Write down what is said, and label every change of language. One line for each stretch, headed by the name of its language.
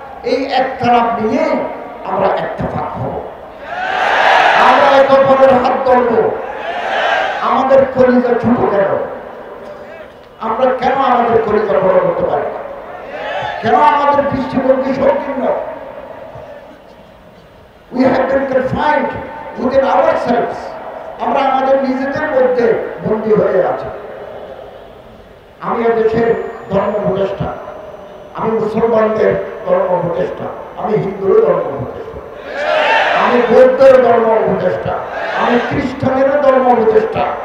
Bangla: এই ইখতিলাফ নিয়ে আমরা ইত্তেফাক হব, আমরা একে অপরের হাত ধরব। আমাদের কলিজা ছোট কেন? আমরা কেন আমাদের কলিজা বড় করতে পারি না? কেন আমাদের দৃষ্টিভঙ্গি সংকীর্ণ?
English: We have been confined within ourselves.
Bangla: আমরা আমাদের নিজেদের মধ্যে বন্দী হয়ে আছি। আমি দেশের ধর্ম উপদেষ্টা, আমি মুসলমানদের ধর্ম উপদেষ্টা, আমি হিন্দুর ধর্ম উপদেষ্টা, আমি বৌদ্ধের ধর্ম উপদেষ্টা, আমি খ্রিস্টানেরও ধর্ম উপদেষ্টা।